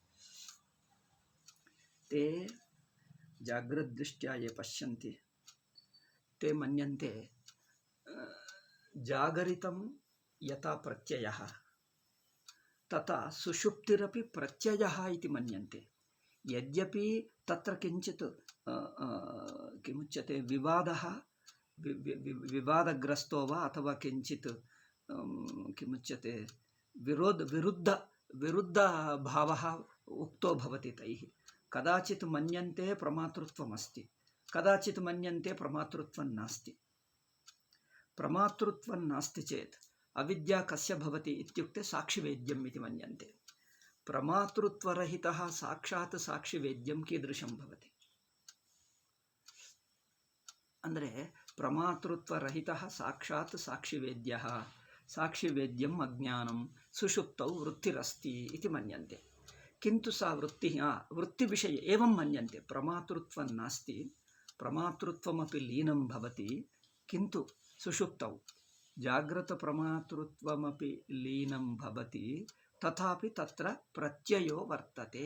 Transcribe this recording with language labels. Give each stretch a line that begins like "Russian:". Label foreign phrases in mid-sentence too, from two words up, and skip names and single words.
Sanskrit: ತೇ ಜಾಗ್ರದ್ದೃಷ್ಟ್ಯಾ ಯೇ ಪಶ್ಯಂತಿ ತೇ ಮನ್ಯಂತೆ ಜಾಗರಿತಂ ಯಥಾ ಪ್ರತ್ಯಯಃ ತಥಾ ಸುಷುಪ್ತಿರಪಿ ಪ್ರತ್ಯಯಃ ಇತಿ ಮನ್ಯಂತೆ. ಯದ್ಯಪಿ ತತ್ರ ಕಿಂಚಿತ್ ಕಿಮುಚ್ಯತೆ ವಿವಾದಗ್ರಸ್ತೋ ವಾ ಅಥವಾ ಕಿಂಚಿತ್ ಕಿಮುಚ್ಯತೆ ವಿರುದ್ಧ ಭಾವಃ ಉಕ್ತೋ ಭವತಿ ತೈಃ. ಕದಾಚಿತ್ ಮನ್ಯಂತೆ ಪ್ರಮಾತೃತ್ವಮಸ್ತಿ, ಕದಾಚಿತ್ ಮನ್ಯಂತೆ ಪ್ರಮಾತೃತ್ವಂ ನಾಸ್ತಿ. ಪ್ರಮಾತೃತ್ವಂ ನಾಸ್ತಿ ಚೇತ್ ಅವಿದ್ಯಾ ಕಸ್ಯ ಭವತಿ ಇತ್ಯುಕ್ತೆ ಸಾಕ್ಷಿವೇದ್ಯಂ ಇತಿ ಮನ್ಯಂತೆ. ಪ್ರಮಾತೃತ್ವರಹಿತಃ ಸಾಕ್ಷಾತ್ ಸಾಕ್ಷಿವೇದ್ಯಂ ಕೀದೃಶಂ ಭವತಿ. ಅಂದರೆ ಪ್ರಮಾತೃತ್ವರಹಿತಃ ಸಾಕ್ಷಾತ್ ಸಾಕ್ಷಿವೇದ್ಯಃ, ಸಾಕ್ಷಿವೇದ್ಯಂ ಅಜ್ಞಾನಂ ಸುಷುಪ್ತೌ ವೃತ್ತಿರಸ್ತಿ ಇತಿ ಮನ್ಯಂತೆ. ಕಿಂತು ಸಾ ವೃತ್ತಿವಿಷಯ ಏವಂ ಮನ್ಯಂತೆ. ಪ್ರಮಾತೃತ್ವಂ ನಾಸ್ತಿ, ಪ್ರಮಾತೃತ್ವಮಪಿ ಲೀನಂ ಭವತಿ, ಕಿಂತು ಸುಷುಪ್ತೌ ಜಾಗ್ರತ ಪ್ರಮಾತೃತ್ವಮಪಿ ಲೀನಂ ಭವತಿ, ತಥಾಪಿ ತತ್ರ ಪ್ರತ್ಯಯೋ ವರ್ತತೆ.